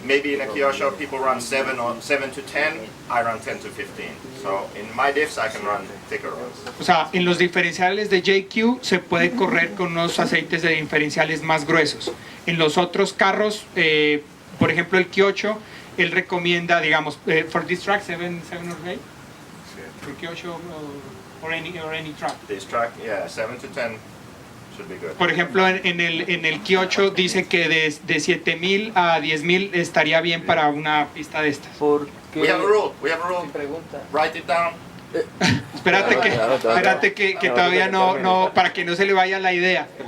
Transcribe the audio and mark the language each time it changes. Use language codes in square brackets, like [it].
[en] Maybe in a Kyosho people run 7 to 10. I run 10 to 15. So in my diffs I can run thicker oils. [es] O sea, en los diferenciales de JQ se puede correr con unos aceites de diferenciales más gruesos. En los otros carros, por ejemplo el Kyosho, él recomienda, digamos, [en] for this track 7 or 8, for Kyosho or any track. This track, yeah, 7 to 10 should be good. [es] Por ejemplo, en el Kyosho dice que de 7.000 a 10.000 estaría bien para una pista de estas. [en] We have a rule. [es] Sin pregunta. [en] Write it down. [es] Espérate que todavía no, para que no se le vaya la idea.